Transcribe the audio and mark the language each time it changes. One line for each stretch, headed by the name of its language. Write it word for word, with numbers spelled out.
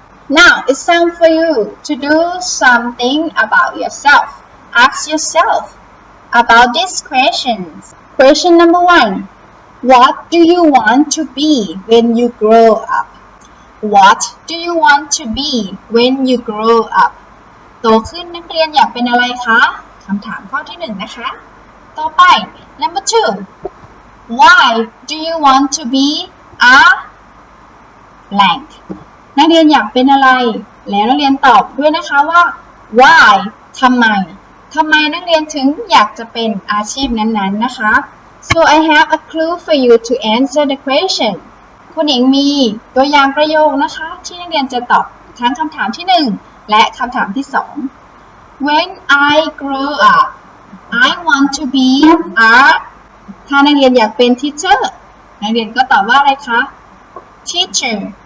English: Now it's time for you to do something about yourself. Ask yourself about these questions. Question number one. What do you want to be when you grow up? What do you want to be when you grow up?
Thai: โตขึ้นนักเรียนอยากเป็นอะไรคะคำถามข้อที่หนึ่งนะคะต่อไป
English: Number two. Why do you want to be a blank?
Thai: นักเรียนอยากเป็นอะไรแล้วนักเรียนตอบด้วยนะคะว่า why ทำไมทำไมนักเรียนถึงอยากจะเป็นอาชีพนั้นๆนะคะ
English: So I have a clue for you to answer the question
Thai: คุณหญิงมีตัวอย่างประโยคนะคะที่นักเรียนจะตอบทั้งคำถามที่หนึ่งและคำถามที่สอง
English: When I grow up, I want to be a
Thai: ถ้านักเรียนอยากเป็น teacher นักเรียนก็ตอบว่าอะไรคะ teacher